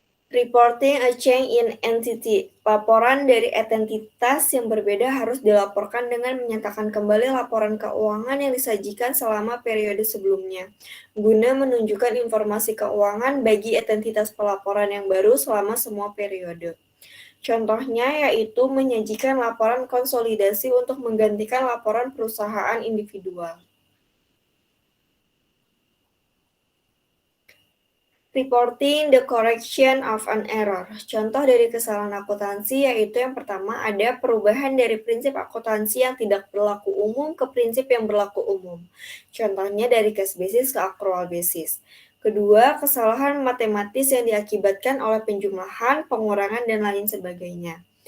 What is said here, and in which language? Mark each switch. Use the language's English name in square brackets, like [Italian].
[English] Reporting a change in entity. [Indonesian] Laporan dari entitas yang berbeda harus dilaporkan dengan menyatakan kembali laporan keuangan yang disajikan selama periode sebelumnya, guna menunjukkan informasi keuangan bagi entitas pelaporan yang baru selama semua periode. Contohnya yaitu menyajikan laporan konsolidasi untuk menggantikan laporan perusahaan individual. [English] Reporting the correction of an error. [Indonesian] Contoh dari kesalahan akuntansi yaitu yang pertama ada perubahan dari prinsip akuntansi yang tidak berlaku umum ke prinsip yang berlaku umum. Contohnya dari cash basis ke accrual basis. Kedua, kesalahan matematis yang diakibatkan oleh penjumlahan, pengurangan, dan lain sebagainya.